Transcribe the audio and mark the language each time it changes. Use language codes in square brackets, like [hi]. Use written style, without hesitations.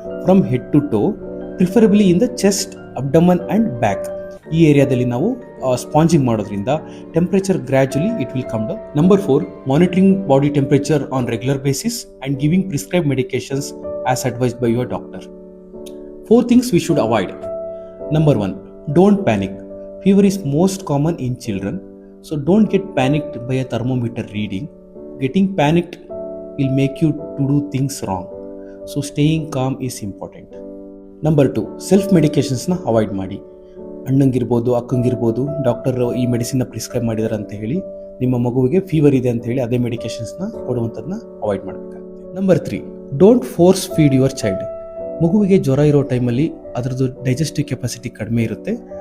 [en] From head to toe, preferably in the chest, abdomen and back. [kn] ಈ ಏರಿಯಾದಲ್ಲಿ ನಾವು sponging ಮಾಡೋದ್ರಿಂದ [en] Temperature gradually it will come down. Number 4, monitoring body temperature on regular basis and giving prescribe medications as advised by your doctor. 4 things we should avoid. Number 1, don't panic. Fever is most common in children, so don't get panicked by a thermometer reading. Getting panicked will make you to do things wrong. So staying calm is important. Number 2, [kn] self medications-ನ avoid ಮಾಡಿ. ಅಣ್ಣಂಗಿರ್ಬೋದು, ಅಕ್ಕಂಗಿರ್ಬೋದು, doctor ಈ ಮೆಡಿಸಿನ್ನ prescribe ಮಾಡಿದಾರೆ ಅಂತ ಹೇಳಿ ನಿಮ್ಮ ಮಗುವಿಗೆ fever ಇದೆ ಅಂತ ಹೇಳಿ ಅದೇ ಮೆಡಿಕೇಶನ್ಸ್ನ ಕೊಡುವಂಥದ್ದನ್ನ ಅವಾಯ್ಡ್ ಮಾಡಬೇಕಾಗುತ್ತೆ. [en] Number 3, don't force feed your child. [kn] ಮಗುವಿಗೆ ಜ್ವರ ಇರೋ ಟೈಮಲ್ಲಿ ಅದರದ್ದು ಡೈಜೆಸ್ಟಿವ್ ಕೆಪಾಸಿಟಿ ಕಡಿಮೆ ಇರುತ್ತೆ.